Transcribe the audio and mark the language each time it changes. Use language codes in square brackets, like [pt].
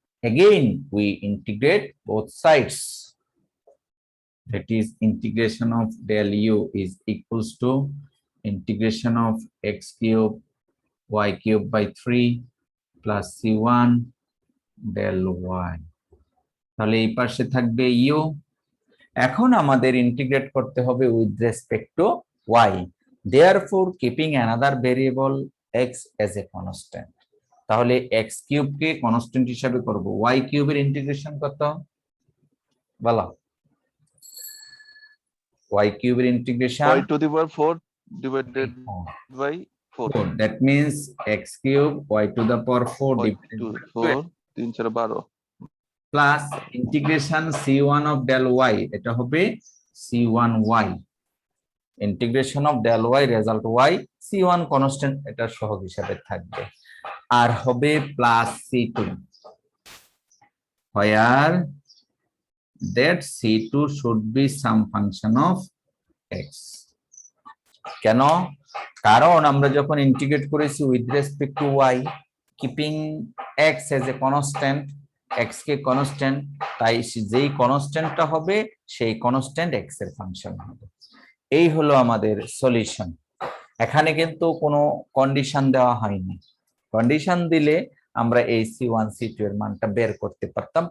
[en] Again we integrate both sides, that is integration of del u is equals to integration of x cube y cube by 3 plus c1 del y। [bn] তাহলে এই পাশে থাকবে u। এখন আমাদের integrate করতে হবে with respect to y, [en] therefore keeping another variable x as a constant। [bn] তাহলে x cube কে constant হিসাবে করব। y কিউবের ইন্টিগ্রেশন কত বলো? y কিউবের integration [en] y to the power 4 divided by 4। 4, that means x cube y to the power 4 y divided to by 4 3 4 12 [bn] plus integration c1 of del y, এটা হবে c1y, integration of del y result y, c1 constant এটা সহগ হিসাবে থাকবে, আর হবে plus c2, [en] where that c2 should be some function of x। [bn] কেন? কারণ আমরা যখন ইন্টিগ্রেট করেছি with respect to y keeping x as a constant, x K constant, তাই যেই কনস্ট্যান্টটা হবে সেই কনস্ট্যান্ট x এর ফাংশন হবে। এই হলো আমাদের সলিউশন। এখানে কিন্তু কোনো কন্ডিশন দেওয়া হয়নি, কন্ডিশন দিলে আমরা এই c1 c2 এর মানটা বের করতে পারতাম।